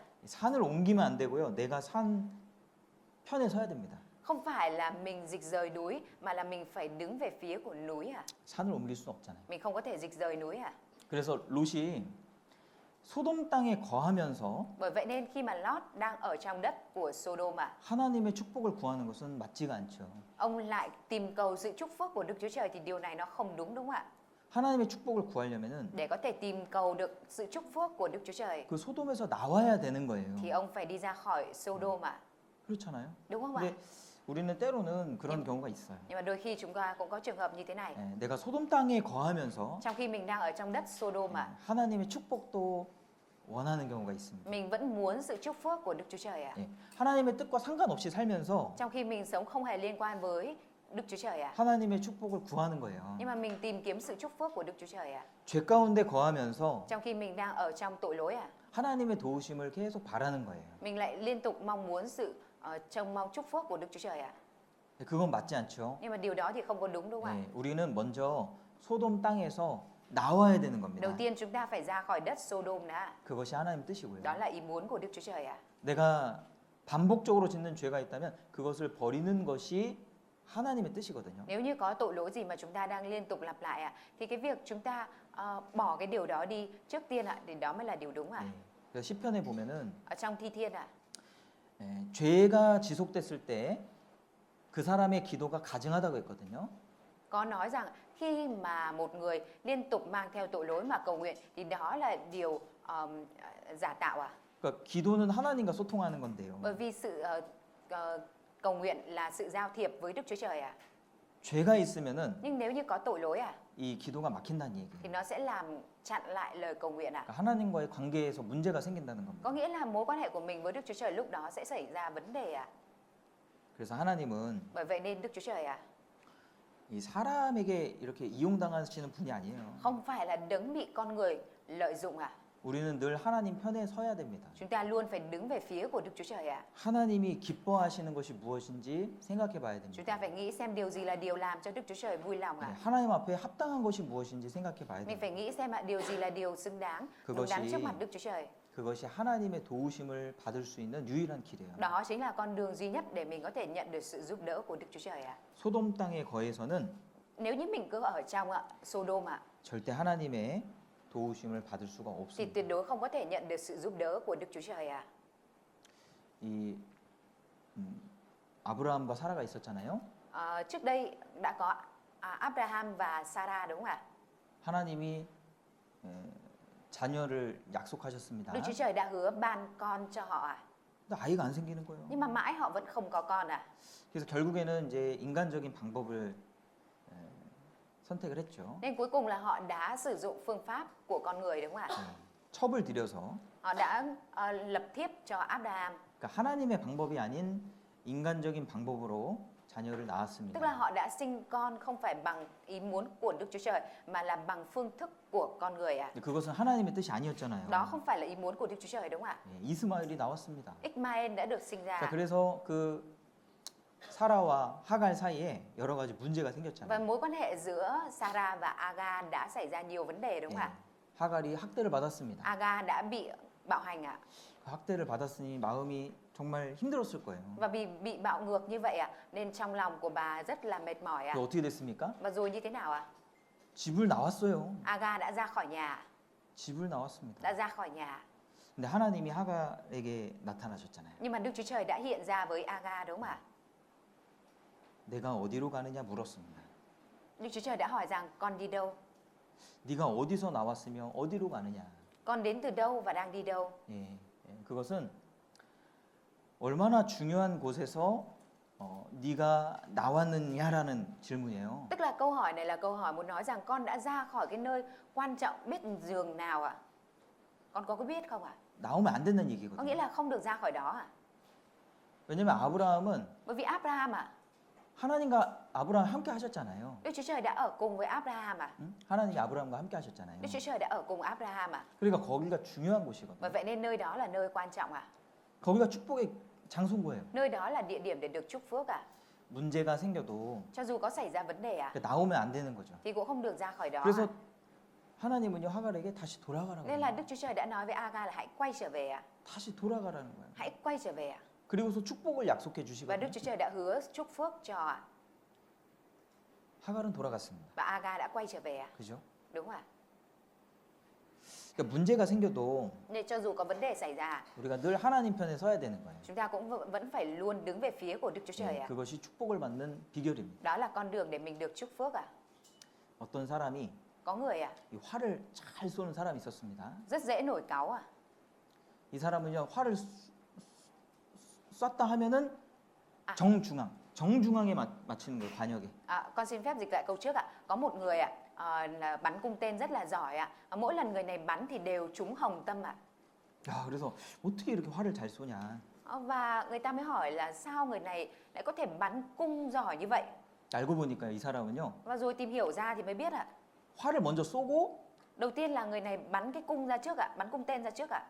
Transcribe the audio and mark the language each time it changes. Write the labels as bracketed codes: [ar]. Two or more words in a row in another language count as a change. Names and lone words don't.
[ko] 산을 옮기면 안 되고요. 내가 산 편에 서야 됩니다. [vi] Không phải là mình dịch rời núi mà là mình phải đứng về phía của núi à? [ko] 산을 옮길 수는 없잖아요. [vi] Mình không có thể dịch rời núi à? [ko] 그래서 롯이 소돔 땅에 거하면서 [vi] Bởi vậy nên khi mà Lót đang ở trong đất của Sodom à, [ko] 하나님의 축복을 구하는 것은 맞지가 않죠. [vi] ông lại tìm cầu sự chúc phước của Đức Chúa Trời thì điều này nó không đúng đúng không ạ? [ko] 하나님의 축복을 구하려면은 [vi] Để có thể tìm cầu được sự chúc phước của Đức Chúa Trời [ko] 그 소돔에서 나와야 되는 거예요. [vi] thì ông phải đi ra khỏi Sodom à? [ko] 그렇잖아요. [vi] Đúng không ạ? [ko] 근데 우리는 때로는 그런 경우가 있어요. [vi] Nhưng mà đôi khi chúng ta cũng có trường hợp như thế này. [ko] 내가 소돔 땅에 거하면서 [vi] Trong khi mình đang ở trong đất Sodom à, [ko] 하나님의 축복도 원하는 경우가 있습니다. [vi] mình vẫn muốn sự chúc phước của Đức Chúa Trời à? [ko] 하나님의 뜻과 상관없이 살면서 [vi] Trong khi mình sống không hề liên quan với Đức Chúa Trời à? [ko] 하나님의 축복을 구하는 거예요. [vi] Nhưng mà mình tìm kiếm sự chúc phước của Đức Chúa Trời à? [ko] 죄 가운데 거하면서 [vi] Trong khi mình đang ở trong tội lỗi à? [ko] 하나님의 도우심을 계속 바라는 거예요. [vi] Mình lại liên tục mong muốn sự trông mong chúc phước của Đức Chúa Trời à? [ko] 그건 맞지 않죠. [vi] Nhưng mà điều đó thì không có đúng đúng không ạ? [ko] 우리는 먼저 소돔 땅에서 나와야 되는 겁니다. [vi] Đầu tiên chúng ta phải ra khỏi đất Sodom đã. [ko] 그것이 하나님 뜻이고요. [vi] Đó là ý muốn của Đức Chúa Trời à? [ko] 내가 반복적으로 짓는 죄가 있다면 그것을 버리는 것이 하나님의 뜻이거든요. [vi] Nếu như có tội lỗi gì mà chúng ta đang liên tục lặp lại à, thì cái việc chúng ta bỏ cái điều đó đi trước tiên ạ, thì đó mới là điều đúng à? [ko] 그래서 시편에 보면은 [vi] Ở trong Thi Thiên ạ, [ko] 죄가 지속됐을 때 그 사람의 기도가 가증하다고 했거든요. [vi] có nói rằng khi mà một người liên tục mang theo tội lỗi mà cầu nguyện thì đó là điều giả tạo à? [ko] 그러니까 기도는 하나님과 소통하는 건데요. [vi] Bởi vì sự cầu nguyện là sự giao thiệp với Đức Chúa Trời à? [ko] 죄가 있으면은 [vi] Nhưng nếu như có tội lỗi à, [ko] 이 기도가 막힌다는 얘기예요. [vi] thì nó sẽ làm chặn lại lời cầu nguyện à? [ko] 그러니까 하나님과의 관계에서 문제가 생긴다는 겁니다. [vi] Có nghĩa là mối quan hệ của mình với Đức Chúa Trời lúc đó sẽ xảy ra vấn đề à? [ko] 그래서 하나님은 [vi] Bởi vậy nên Đức Chúa Trời à, [ko] 이 사람에게 이렇게 이용당하시는 분이 아니에요. [vi] không phải là đấng bị con người lợi dụng à? [ko] 우리는 늘 하나님 편에 서야 됩니다. [vi] Chúng ta luôn phải đứng về phía của Đức Chúa Trời à? [ko] 하나님이 기뻐하시는 것이 무엇인지 생각해 봐야 [vi] Chúng [ko] 됩니다. [vi] ta phải nghĩ xem điều gì là điều làm cho Đức Chúa Trời vui lòng à? [ko] 하나님 앞에 합당한 것이 무엇인지 생각해 봐야 [vi] Mình [ko] 됩니다. [vi] phải nghĩ xem điều gì là điều xứng đáng, đúng đắn [ko] 그것이 [vi] trước mặt Đức Chúa Trời. [ko] 그것이 하나님의 도우심을 받을 수 있는 유일한 길이에요. [vi] Đó chính là con đường duy nhất để mình có thể nhận được sự giúp đỡ của Đức Chúa Trời à? [ko] 소돔 땅에 거해서는 [vi] Nếu như mình cứ ở trong Sodom ạ, [ko] 절대 하나님의 도우심을 받을 수가 [vi] thì [ko] 없습니다. [vi] tuyệt đối không có thể nhận được sự giúp đỡ của Đức Chúa Trời à? [ko] 이 아브라함과 사라가 있었잖아요. [vi] Trước đây đã có Abraham và Sarah đúng không ạ? [ko] 하나님이 자녀를 약속하셨습니다. [vi] Đức Chúa Trời đã hứa ban con cho họ à? [ko] 근데 아이가 안 생기는 거예요. [vi] Nhưng mà mãi họ vẫn không có con à? [ko] 그래서 결국에는 이제 인간적인 방법을 선택을 했죠. [vi] Nên cuối cùng là họ đã sử dụng phương pháp của con người đúng không ạ? [ko] 첩을 들여서 [vi] Họ đã lập thiếp cho Abraham. [ko] 그러니까 하나님의 방법이 아닌 인간적인 방법으로 자녀를 [vi] Tức [ko] 낳았습니다. [vi] là họ đã sinh con không phải bằng ý muốn của Đức Chúa Trời mà là bằng phương thức của con người à? [ko] 그것은 하나님의 뜻이 아니었잖아요. [vi] Đó không phải là ý muốn của Đức Chúa Trời đúng không ạ? [ko] 이스마엘이 나왔습니다. [vi] Ismael đã được sinh [ko] 자, [vi] ra [ko] 그래서 그 사라와 하갈 사이에 여러 가지 문제가 [vi] và [ko] 생겼잖아요. [vi] mối quan hệ giữa Sarah và Agar đã xảy ra nhiều vấn đề đúng không ạ? [ko] 하갈이 학대를 받았습니다. [vi] Agar đã bị bạo hành ạ. [ko] 그 학대를 받았으니 마음이 정말 힘들었을 거예요. [vi] Và vì bị bạo ngược như vậy ạ, nên trong lòng của bà rất là mệt mỏi ạ. [ko] 그 어떻게 됐습니까? [vi] Và rồi như thế nào ạ? [ko] 집을 나왔어요. [vi] Agar đã ra khỏi nhà. [ko] 집을 나왔습니다. [vi] đã ra khỏi nhà. [ko] 근데 하나님이 하갈에게 나타나셨잖아요. [vi] Nhưng mà Đức Chúa Trời đã hiện ra với Aga đúng không ạ? [ko] 내가 어디로 가느냐 물었습니다. [vi] Đức Chúa Trời đã hỏi rằng con đi đâu? [ko] 네가 어디서 나왔으며 어디로 가느냐. [vi] Con đến từ đâu và đang đi đâu? [ko] 그것은 얼마나 중요한 곳에서 네가 나왔느냐라는 질문이에요. [vi] Tức là câu hỏi này là câu hỏi muốn nói rằng con đã ra khỏi cái nơi quan trọng biết giường nào ạ? Con có biết không ạ? [ko] 나오면 안 되는 [vi] Có nghĩa [ko] 얘기거든요. [vi] là không được ra khỏi đó ạ. [ko] 왜냐면 아브라함은 [vi] Bởi vì Abraham ạ, [ko] 하나님과 아브라함 함께 하셨잖아요. [vi] Đức Chúa Trời đã ở cùng với Abraham ạ. 응? [ko] 하나님이 아브라함과 함께 하셨잖아요. [vi] Đức Chúa Trời đã ở cùng Abraham ạ. [ko] 그러니까 거기가 중요한 곳이거든요. [vi] Bởi vậy nên nơi đó là nơi quan trọng ạ. [ko] 거기가 축복의 장소인 거예요. [vi] Nơi đó là địa điểm để được chúc phước ạ. [ko] 문제가 생겨도 [vi] Cho dù có xảy ra vấn đề ạ, [ko] 나오면 안 되는 거죠. [vi] thì cũng không được ra khỏi đó [ko] 그래서 [vi] ạ. [ko] 하나님은요 하갈에게 다시 돌아가라고 [vi] Nên là [ko] 해요. [vi] Đức Chúa Trời đã nói với Aga là hãy quay trở về ạ. [ko] 다시 돌아가라는 거예요. [vi] Hãy quay trở về ạ. [ko] 그리고서 축복을 약속해 [vi] Và Đức [ko] 주시거든요. [vi] Chúa Trời đã hứa chúc phước cho ạ. [ko] 하갈은 돌아갔습니다. [vi] Và Aga đã quay trở về ạ. [ko] 그죠? [vi] Đúng không ạ? [ko] 그러니까 문제가 생겨도 [vi] Nên cho dù có vấn đề xảy ra, [ko] 우리가 늘 하나님 편에 서야 되는 거예요. [vi] chúng ta cũng vẫn phải luôn đứng về phía của Đức Chúa Trời ạ. [ko] 그것이 축복을 받는 비결입니다. [vi] Đó là con đường để mình được chúc phước ạ. [ko] 어떤 사람이 [vi] Có người ạ, [ko] 이 활을 잘 쏘는 사람이 있었습니다. [vi] rất dễ nổi cáu ạ. [ko] 이 사람은요 활을 쐈다 하면은 아. 정중앙에 맞추는 거예요. 관역에. [vi] Con xin phép dịch lại câu trước ạ. Có một người ạ, là bắn cung tên rất là giỏi ạ. Mỗi lần người này bắn thì đều trúng hồng tâm ạ. [ko] 야, 그래서 어떻게 이렇게 활을 잘 쏘냐. [vi] Và người ta mới hỏi là sao người này lại có thể bắn cung giỏi như vậy. [ko] 알고 보니까 이 사람은요 [vi] Và rồi tìm hiểu ra thì mới biết ạ. [ko] 활을 먼저 쏘고 [vi] Đầu tiên là người này bắn cái cung ra trước ạ, bắn cung tên ra trước ạ.